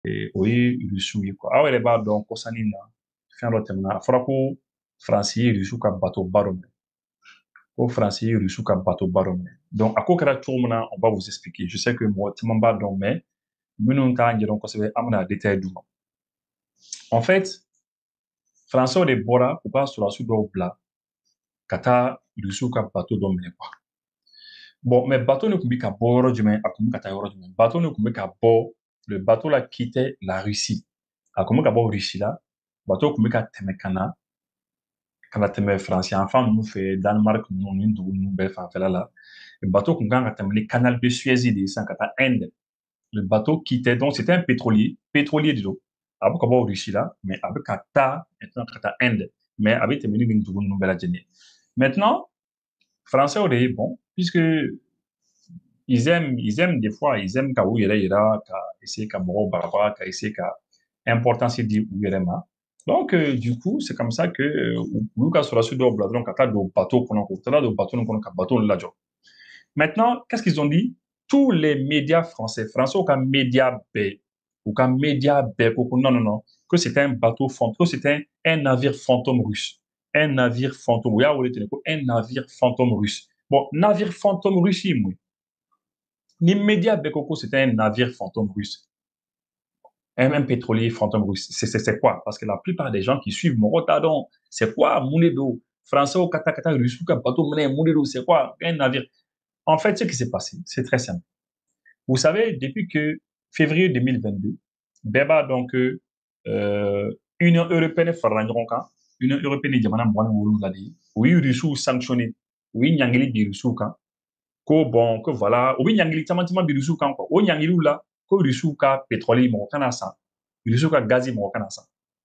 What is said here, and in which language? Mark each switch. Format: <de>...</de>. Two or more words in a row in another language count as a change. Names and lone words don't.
<bm>oui, Rusu yi quoi. Aw yɛrɛ b'a dɔn kɔsannin na, fɛn dɔ tɛmɛna, a fɔra ko Faransi ye Rusu ka bateau ba dɔ minɛ. Ko Faransi ye Rusu ka bateau ba dɔ minɛ. Donc a ko kɛra cogo min na,</bm> <fr>on va vous expliquer. Je sais que</fr> <bm>mɔgɔ caman b'a dɔn, mais minnu t'a ɲɛdɔn kosɛbɛ, an bɛna détail d'u ma.</bm> <fr>En fait,</fr> <bm>Français de bɔra u ka sɔrɔdasiw dɔw bila ka taa Rusiw ka bateau dɔ minɛ quoi. Bon, mais bateau ne tun bɛ ka bɔ yɔrɔ jumɛn, a tun bɛ ka taa yɔrɔ jumɛn? Bateau ne tun bɛ ka bɔ,</bm> <fr>le bateau là quittait la Russie.</fr> <bm>A tun bɛ ka bɔ Russie la, bateau tun bɛ ka tɛmɛ ka na tɛmɛ Faransi yanfan ninnu fɛ, Danemark ninnu ni dugu ninnu bɛɛ fanfɛla la.</bm> <fr>Le bateau</fr> <bm>kun kan ka tɛmɛ ni canal de Suez de ye sisan ka taa Inde.</bm> <fr>Le bateau quittait, donc c'était un pétrolier</fr> <bm>de don. A bɛ ka bɔ Russie la, mais a bɛ ka taa maintenant ka taa Inde, mais a bɛ tɛmɛ ni nin dugu ninnu bɛɛ lajɛlen ye. Maintenant, Français de ye bon,</bm> <fr>puisque ils aiment des fois, ils aiment</fr> <bm>ka u yɛrɛ yira, ka essayer ka mɔgɔw bagabaga, ka essayer ka importance di u yɛrɛ ma.</bm> <fr>Donc, du coup, c'est comme ça que</fr> <bm>u ka sɔrɔdasi dɔw bila dɔrɔn ka taa don bateau kɔnɔ, u taara don bateau nin kɔnɔ ka bateau lajɔ.</bm> <fr>Maintenant, qu'est-ce qu'ils ont dit? Tous les médias français,</fr> <bm>ou ka média bɛɛ, ou ka média bɛɛ ko</bm> <fr>non, non, non, que c'était un bateau fantôme, que c'était un navire fantôme russe. Un navire fantôme.</fr> <bm>U y'a wele ten ko</bm> <fr>un navire fantôme russe. Bon, navire fantôme russe</fr> <bm>ye mun ye? Ni média bɛɛ ko</bm> <fr>c'était un navire fantôme russe. Un pétrolier fantôme russe. C'est quoi? Parce que la plupart des gens qui suivent</fr> <bm>mɔgɔ t'a dɔn</bm> <fr>c'est quoi</fr> <bm>mun de don? Français ka taa ka taa Russiw ka bateau minɛ mun de don?</bm> <fr>C'est quoi un navire? En fait, ce qui s'est passé, c'est très simple. Vous savez, depuis que février 2022,</fr> <bm>bɛɛ b'a dɔn</bm> <fr>que Union européenne</fr> <bm>farala ɲɔgɔn kan. Union européenne ye jamana 27 de ye. U ye Russiw sanctionné. U ye ɲangili bin Russiw kan. Ko bon,</bm> <fr>que voilà,</fr> <bm>u bɛ ɲangili caman caman bin Russiw kan quoi. O ɲangiliw la, ko Russiw ka pétrole mɔgɔ kana san. Russiw ka gaz mɔgɔ kana san.</bm>